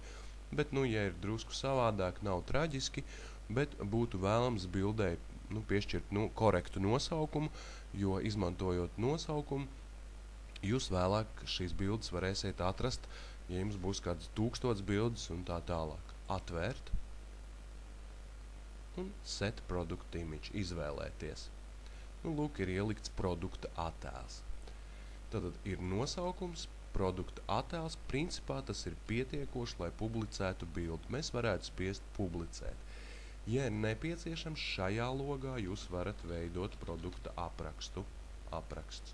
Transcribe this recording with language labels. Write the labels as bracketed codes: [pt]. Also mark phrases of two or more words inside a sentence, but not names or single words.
[lv] Bet, ja ir drusku savādāk, nav traģiski, bet būtu vēlams bildei piešķirt korektu nosaukumu, jo izmantojot nosaukumu, jūs vēlāk šīs bildes varēsiet atrast, ja jums būs kādas 1000 bildes un tā tālāk. Atvērt un [en] set product image, [lv] izvēlēties. Lūk, ir ielikts produkta attēls. Tad ir nosaukums, produkta attēls. Principā tas ir pietiekoši, lai publicētu bildi. Mēs varētu spiest publicēt. Ja ir nepieciešams, šajā logā jūs varat veidot produkta apraksts.